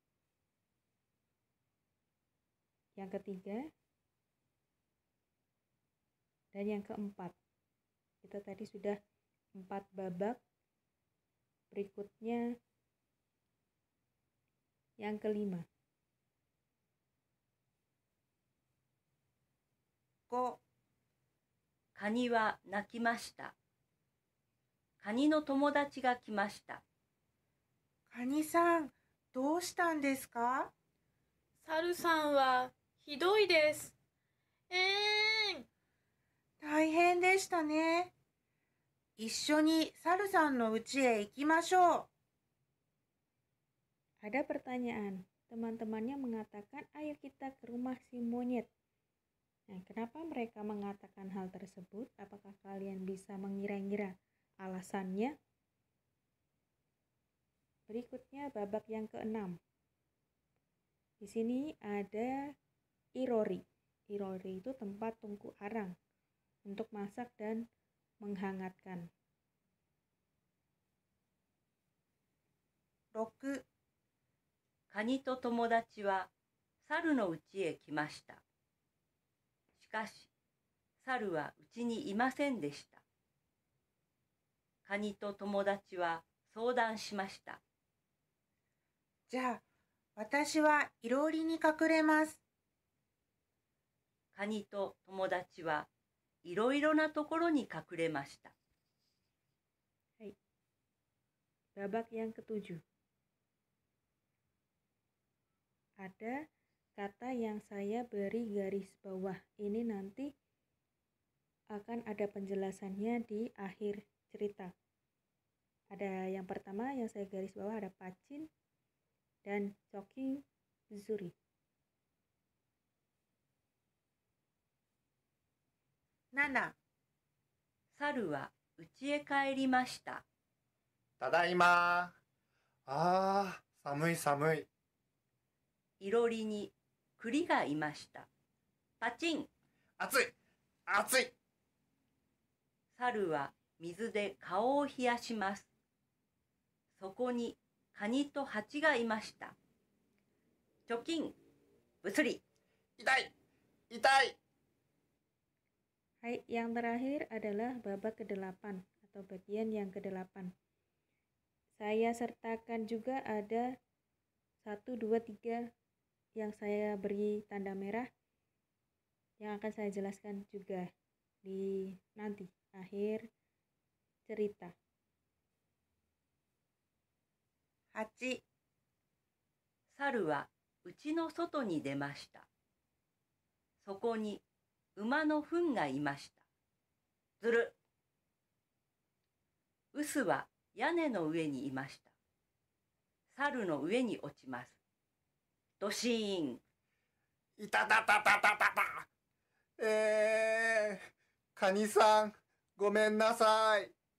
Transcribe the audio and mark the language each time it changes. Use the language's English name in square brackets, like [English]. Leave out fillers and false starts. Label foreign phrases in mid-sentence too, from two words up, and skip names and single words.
[Indonesian] Yang ketiga. Dan yang keempat. Kita tadi sudah 4 babak. Berikutnya yang kelima. [Japanese] 5、カニは鳴きました。カニの友達が来ました。カニさん、どうしたんですか？サルさんはひどいです。大変でしたね。一緒にサルさんの家へ行きましょう。 [Indonesian] Ada pertanyaan. Teman-temannya mengatakan, ayo kita ke rumah si monyet. Nah, kenapa mereka mengatakan hal tersebut? Apakah kalian bisa mengira-ngira alasannya? Berikutnya babak yang ke-6. Di sini ada irori. Irori itu tempat tungku arang untuk masak dan menghangatkan. [Japanese] 6、カニと友達は猿の家へ来ました。しかし、猿は家にいませんでした。カニと友達は相談しました。じゃあ、私はいろりに隠れます。カニと友達はいろいろなところに隠れました。 [Indonesian] Babak yang ke-7. Ada kata yang saya beri garis bawah. Ini nanti akan ada penjelasannya di akhir cerita. Ada yang pertama yang saya garis bawah, ada pacin dan coki zuri. [Japanese] 7、猿は家へ帰りました。ただいま。寒い寒い。いろりに栗がいました。パチン。暑い暑い。猿は水で顔を冷やします。そこにカニとハチがいました。貯金。ぶすり。痛い痛い。 [Indonesian] Hai, yang terakhir adalah babak ke-8 atau bagian yang ke-8. Saya sertakan juga ada 1, 2, 3 yang saya beri tanda merah yang akan saya jelaskan juga di nanti akhir cerita. [Japanese] 8、猿は家の外に出ました。そこに馬の糞がいました。ずる。臼は屋根の上にいました。猿の上に落ちます。ドシーン。いたたたたたたた。カニさん、ごめんなさい。